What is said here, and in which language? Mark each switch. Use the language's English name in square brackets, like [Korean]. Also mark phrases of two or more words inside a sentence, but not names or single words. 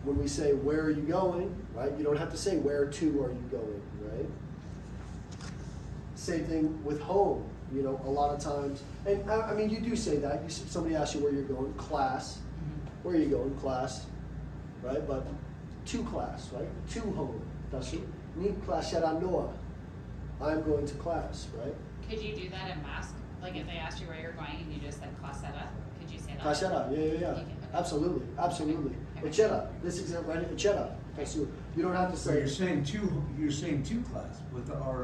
[English] when we say, where are you going, right? You don't have to say, where to are you going, right? Same thing with home, you know, a lot of times. And I mean, you do say that. Somebody asks you where you're going, class. Where are you going, class, right? But to class, right? To home. That's it. [Basque] Ni Klasea noa. [English] I'm going to class, right? Could you do that in Basque? Like if they asked you where you're going and you just said Klasea, could you say that? Klasea, yeah. You can. Absolutely. Okay. Echera. This example, right? Echera. You don't have to So say. you're saying two class with the RA.